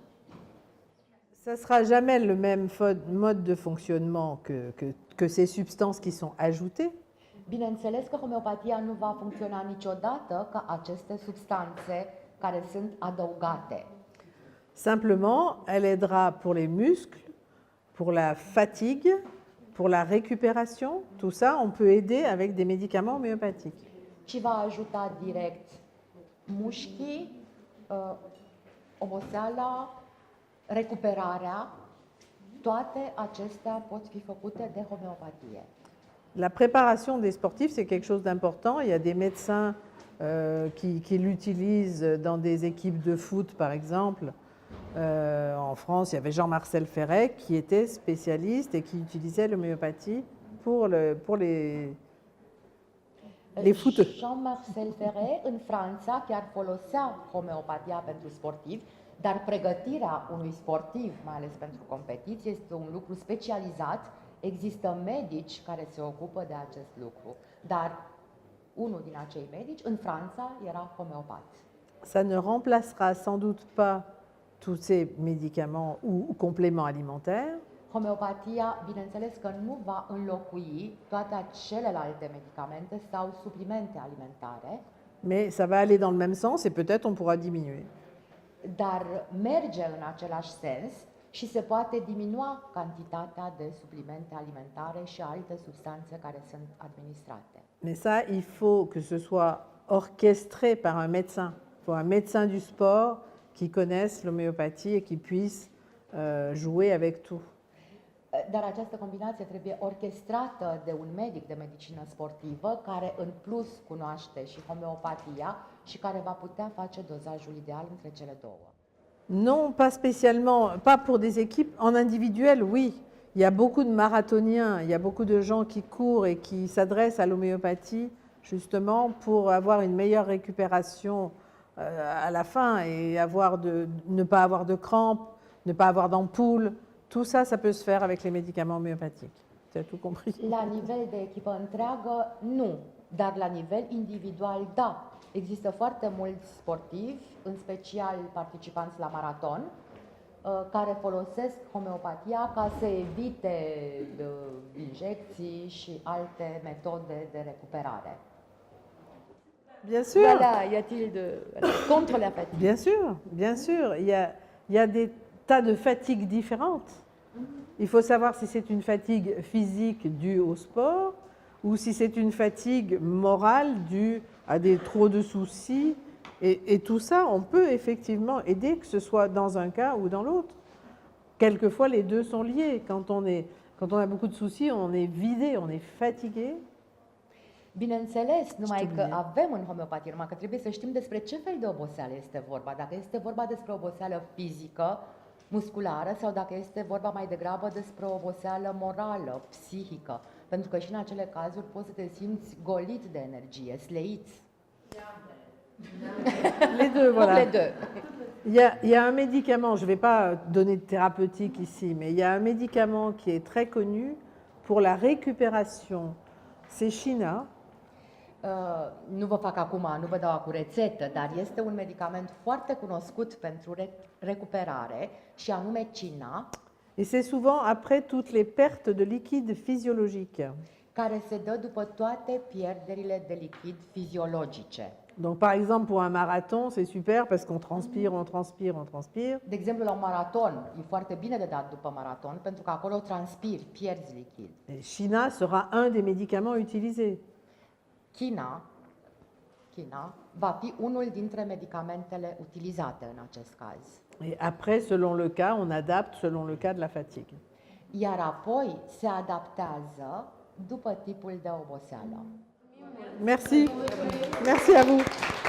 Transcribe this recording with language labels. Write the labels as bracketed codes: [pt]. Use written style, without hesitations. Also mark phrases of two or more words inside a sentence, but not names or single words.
[fr] Ça ne sera jamais le même mode de fonctionnement que ces substances qui sont ajoutées. [ro] Bineînțeles că homeopatia nu va funcționa niciodată ca aceste substanțe care sunt adăugate. [fr] Simplement, elle aidera pour les muscles, pour la fatigue, pour la récupération. Tout ça, on peut aider avec des médicaments homéopathiques. [ro] Ci va ajuta direct mușchii, oboseala, recuperarea. Toate acestea pot fi făcute de homeopatie. [fr] La préparation des sportifs, c'est quelque chose d'important. Il y a des médecins qui l'utilisent dans des équipes de foot, par exemple. En France, il y avait Jean-Marcel Ferret qui était spécialiste et qui utilisait l'homéopathie pour les footeux. [ro] Jean-Marcel Ferret în Franța chiar folosea homeopatia pentru sportivi, dar pregătirea unui sportiv, mai ales pentru competiție, este un lucru specializat. Există medici care se ocupă de acest lucru, dar unul din acei medici în Franța era homeopat. [fr] Ça ne remplacera sans doute pas tous ces médicaments ou compléments alimentaires, [ro] Homeopatia, bineînțeles că nu va înlocui toate celelalte medicamente sau suplimente alimentare, [fr] mais ça va aller dans le même sens et peut-être on pourra diminuer. [ro] dar merge în același sens și se poate diminua cantitatea de suplimente alimentare și alte substanțe care sunt administrate. [fr] Mais ça, il faut que ce soit orchestré par un médecin. Il faut un médecin du sport qui connaisse l'homéopathie et qui puisse jouer avec tout. [ro] Dar această combinație trebuie orchestrată de un medic de medicină sportivă care în plus cunoaște și homeopatia și care va putea face dozajul ideal între cele două. [fr] Non, pas spécialement, pas pour des équipes. En individuel, oui. Il y a beaucoup de marathoniens, il y a beaucoup de gens qui courent et qui s'adressent à l'homéopathie justement pour avoir une meilleure récupération à la fin et ne pas avoir de crampes, ne pas avoir d'ampoules. Tout ça, ça peut se faire avec les médicaments homéopathiques. Tu as tout compris? [ro] La nivel de echipă întreagă, nu, dar la nivel individual, da. Există foarte mulți sportivi, în special participanți la maraton, care folosesc homeopatia ca să evite injecții și alte metode de recuperare. [fr] Bien sûr. Voilà, y a-t-il contre la fatigue? Bien sûr, bien sûr. Il y a des tas de fatigues différentes. Il faut savoir si c'est une fatigue physique due au sport ou si c'est une fatigue morale due à trop de soucis. Et tout ça, on peut effectivement aider, que ce soit dans un cas ou dans l'autre. Quelquefois, les deux sont liés. Quand on a beaucoup de soucis, on est vidé, on est fatigué. [ro] Bineînțeles, numai că avem în homeopatie, numai că trebuie să știm despre ce fel de oboseală este vorba. Dacă este vorba despre oboseală fizică, musculară, sau dacă este vorba mai degrabă despre o oboseală morală, psihică. Pentru că și în acele cazuri poți să te simți golit de energie, sleit. [fr] Les deux, voilà. Les deux. Il y a un médicament, je ne vais pas donner de thérapeutique ici, mais il y a un médicament qui est très connu pour la récupération. C'est China. [ro] Nu vă fac acum, nu vă dau acum rețetă, dar este un medicament foarte cunoscut pentru recuperare și anume Cina. [fr] Et c'est souvent après toutes les pertes de liquide physiologique. [ro] care se dă după toate pierderile de lichid fiziologice. [fr] Donc par exemple pour un marathon, c'est super parce qu'on transpire, on transpire, on transpire. [ro] De exemplu, la un maraton, e foarte bine de dat după maraton, pentru că acolo transpiri, pierzi lichid. [fr] Et China sera un des médicaments utilisés. [ro] China va fi unul dintre medicamentele utilizate în acest caz. [fr] Et après, selon le cas, on adapte selon le cas de la fatigue. [ro] Iar apoi se adaptează după tipul de oboseală. [fr] Merci. Merci à vous.